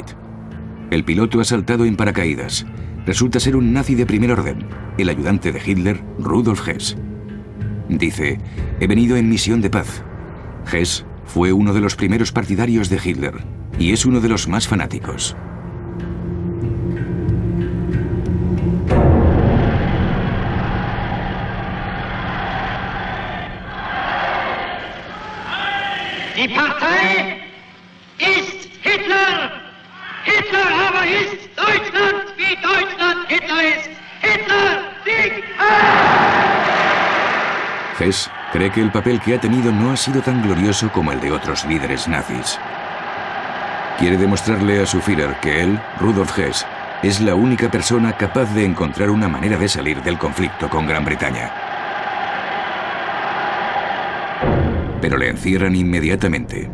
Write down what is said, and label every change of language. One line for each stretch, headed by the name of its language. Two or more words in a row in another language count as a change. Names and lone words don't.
Spanish: El piloto ha saltado en paracaídas. Resulta ser un nazi de primer orden, el ayudante de Hitler, Rudolf Hess. Dice: he venido en misión de paz. Hess fue uno de los primeros partidarios de Hitler y es uno de los más fanáticos.
German: Die Partei ist Hitler! Hitler aber ist Deutschland, wie Deutschland Hitler ist! Hitler siegt!
Spanish: Hess cree que el papel que ha tenido no ha sido tan glorioso como el de otros líderes nazis. Quiere demostrarle a su Führer que él, Rudolf Hess, es la única persona capaz de encontrar una manera de salir del conflicto con Gran Bretaña. Pero le encierran inmediatamente.